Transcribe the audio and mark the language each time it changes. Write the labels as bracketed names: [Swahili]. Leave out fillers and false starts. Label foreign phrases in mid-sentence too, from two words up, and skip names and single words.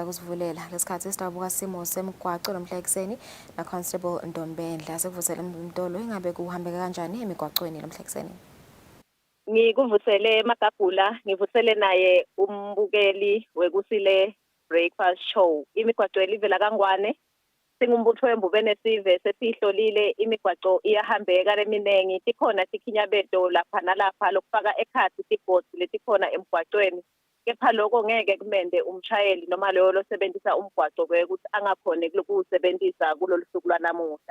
[Swati] kusivulela lesikhathi sitabuka simo semgwaco nomhla ekseni na Constable Ndombendla sekuvusela umntolo ingabe kuhambeka kanjani emigwacweni nomhla ekseni. Ngikuvusele Magagula ngivusele naye umbukeli wekusile [English] breakfast show [Swati] imigwaco elivela kangwane singumbutho wembubene sive sesihlolile imigwaco iyahambeka leminengi tikhona tikhinyabeto lapha nalapha lokufaka ekhathi tibhodi letikhona emgwacweni kepha lokho ngeke kumende umshayeli noma leyo losebenzisa umgwaco ukuthi angakhone ukuwusebenzisa kulolu suku lwanamuhla.